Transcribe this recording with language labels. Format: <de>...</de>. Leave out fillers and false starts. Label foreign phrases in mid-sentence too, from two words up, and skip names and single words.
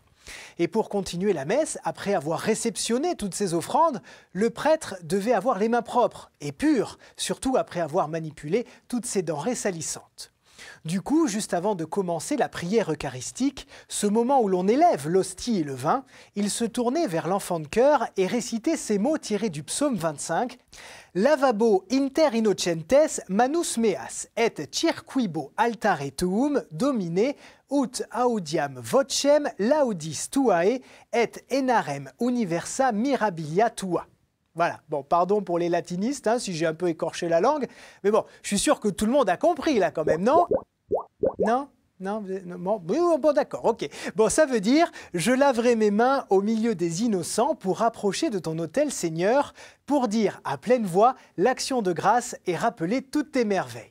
<fr>Et pour continuer la messe, après avoir réceptionné toutes ces offrandes, le prêtre devait avoir les mains propres et pures, surtout après avoir manipulé toutes ces denrées salissantes. Du coup, juste avant de commencer la prière eucharistique, ce moment où l'on élève l'hostie et le vin, il se tournait vers l'enfant de chœur et récitait ces mots tirés du psaume 25 «</fr> <la>Lavabo inter innocentes manus meas et circuibo altare tuum domine ut audiam vocem laudis tuae et enarem universa mirabilia tua ».</la> <fr>Voilà, bon, pardon pour les latinistes, hein, si j'ai un peu écorché la langue, mais bon, je suis sûr que tout le monde a compris là quand même, non? Non? Non? Bon, d'accord, ok. Bon, ça veut dire, je laverai mes mains au milieu des innocents pour rapprocher de ton autel, Seigneur, pour dire à pleine voix l'action de grâce et rappeler toutes tes merveilles.</fr>